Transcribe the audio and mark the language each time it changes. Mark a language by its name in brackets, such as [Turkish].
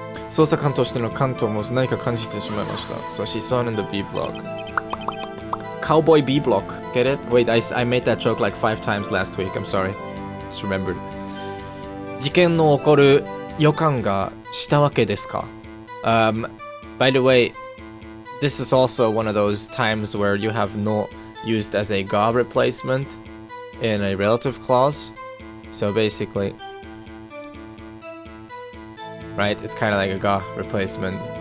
[Japanese] 捜査官としての関東も何か感じてしまいました。 [English] So she saw it in the B block. Cowboy B block. Get it? Wait, I made that joke like 5 times last week. I'm sorry. Just remembered. [Japanese] 事件の起こる予感がしたわけですか? [English] By the way, this is also one of those times where you have no used as a ga replacement in a relative clause. So basically, right, it's kind of like a ga replacement.